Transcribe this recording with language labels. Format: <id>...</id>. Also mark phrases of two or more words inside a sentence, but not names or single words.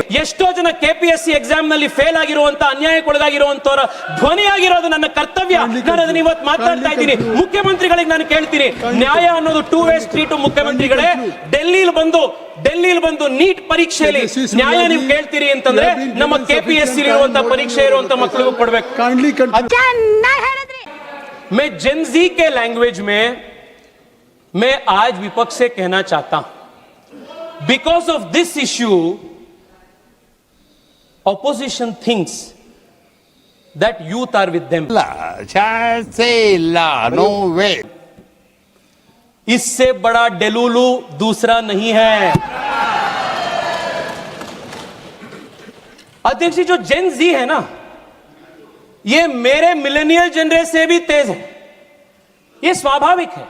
<kn>ಎಷ್ಟೋ ಜನ KPSC ಎಕ್ಸಾಮ್ ನಲ್ಲಿ ಫೇಲ್ ಆಗಿರುವಂತ, ಅನ್ಯಾಯಕ್ಕೊಳಗಾಗಿರುವಂತವರ ಧ್ವನಿಯಾಗಿರೋದು ನನ್ನ ಕರ್ತವ್ಯ. ನಾನು ಅದನ್ನ ಇವತ್ತು ಮಾತಾಡ್ತಾ ಇದ್ದೀನಿ. ಮುಖ್ಯಮಂತ್ರಿಗಳಿಗೆ ನಾನು ಕೇಳ್ತೀನಿ, ನ್ಯಾಯ ಅನ್ನೋದು</kn> <en>two way street.</en> <kn>ಮುಖ್ಯಮಂತ್ರಿಗಳೇ, ಡೆಲ್ಲಿಲಿ ಬಂದು ನೀಟ್ ಪರೀಕ್ಷೆಯಲ್ಲಿ ನ್ಯಾಯ ನೀವು ಕೇಳ್ತೀರಿ ಅಂತಂದ್ರೆ ನಮ್ಮ KPSC ಇರುವಂತ ಪರೀಕ್ಷೆ ಇರುವಂತ ಮಕ್ಕಳಿಗೂ ಕೊಡ್ಬೇಕು.</kn> <hi>मैं</hi> <en>Gen Z</en> <hi>के लैंग्वेज में मैं आज विपक्ष से कहना चाहता हूं,</hi> <en>because of this issue opposition thinks that youth are with them. no way.</en> <hi>इससे बड़ा डेलुलू दूसरा नहीं है. अध्यक्ष जी, जो</hi> <en>Gen Z</en> <hi>है ना, ये मेरे</hi> <en>millennial generation</en> <hi>से भी तेज है. ये स्वाभाविक है.</hi>